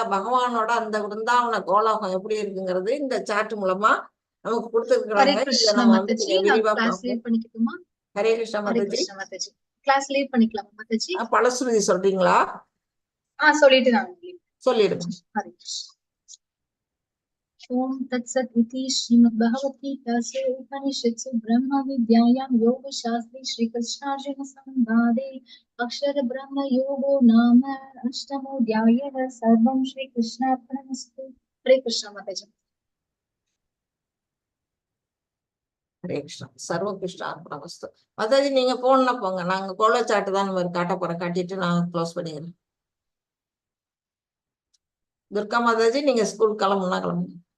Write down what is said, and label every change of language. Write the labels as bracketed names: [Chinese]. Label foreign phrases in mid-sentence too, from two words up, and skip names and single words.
[Tamil] பகவானோட அந்த விருந்தாவன கோலோகம் எப்படி இருக்குங்கிறது இந்த சார்ட் மூலமா நமக்கு ஹரே கொடுத்துருக்காங்க. இதை கிருஷ்ணா நம்ம வந்து மாதாஜி, கொஞ்சம் நான் விரிவா கிளாஸ் பார்ப்போம். லீவ் பண்ணிக்கட்டுமா? ஹரே கிருஷ்ணா ஹரே மாதாஜி. கிருஷ்ணா மாதாஜி, [English] class leave [Tamil] பண்ணிக்கலாமா மாதாஜி? பலஸ்ருதி சொல்றீங்களா? சொல்லிட்டு நான் சொல்லிடுங்க. ஹரே கிருஷ்ணா. [Sanskrit] ओम तत्सत् इति श्रीमद्भगवद्गीतासु उपनिषत्सु ब्रह्मविद्यायां योगशास्त्रे श्रीकृष्णार्जुन संवादे अक्षर ब्रह्म योगो नाम अष्टमोऽध्यायः। सर्वं श्रीकृष्णार्पणमस्तु। हरे कृष्णा माताजी। [Tamil] ஹரே கிருஷ்ணா. [Sanskrit] सर्व कृष्ण अर्पणमस्तु. [Tamil] மாதாஜி நீங்க போனா போங்க, நாங்க கோல சாட்டு தான் காட்ட போறேன். காட்டிட்டு நான் க்ளோஸ் பண்ணிடுறேன். துர்கா மாதாஜி நீங்க ஸ்கூல் கிளம்புனா கிளம்புங்க.